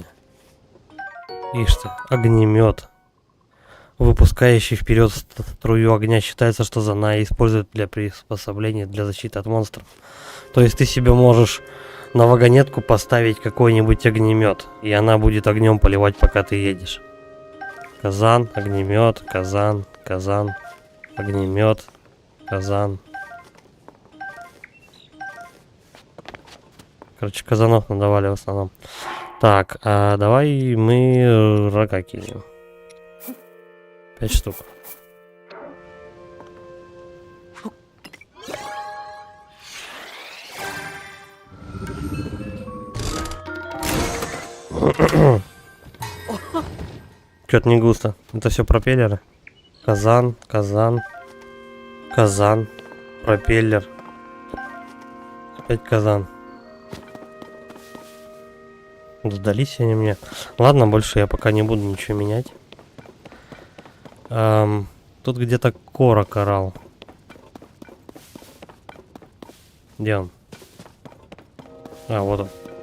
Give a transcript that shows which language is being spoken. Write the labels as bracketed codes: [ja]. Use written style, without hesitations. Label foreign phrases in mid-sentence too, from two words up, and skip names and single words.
[ru] Ишь ты, огнемет. Выпускающий вперед струю огня. Считается, что Занай используют для приспособления для защиты от монстров. То есть ты себе можешь на вагонетку поставить какой-нибудь огнемет, и она будет огнем поливать, пока ты едешь. Казан, огнемет, казан, казан, огнемет, казан. Короче, казанов надавали в основном. Так, а давай мы рога кинем. 5 штук. Чё-то не густо. Это все пропеллеры. Казан, казан, казан, пропеллер. Опять казан. Сдались они мне. Ладно, больше я пока не буду ничего менять. Тут где-то корок орал. Где он? А, вот он.